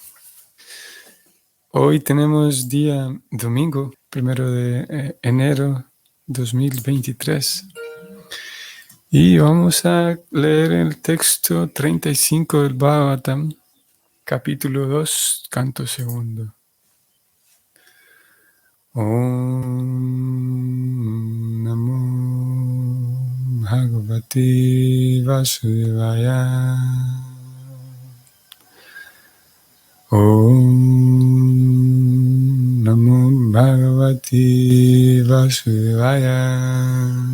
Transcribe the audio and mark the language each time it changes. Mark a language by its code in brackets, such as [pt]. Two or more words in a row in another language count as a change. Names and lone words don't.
[es] Hoy tenemos día domingo, 1 de enero 2023. Y vamos a leer el texto 35 del Bhagavatam, capítulo 2, canto segundo. [sa] Om Namo Bhagavate Vasudevaya. Om Namo Bhagavate Vasudevaya.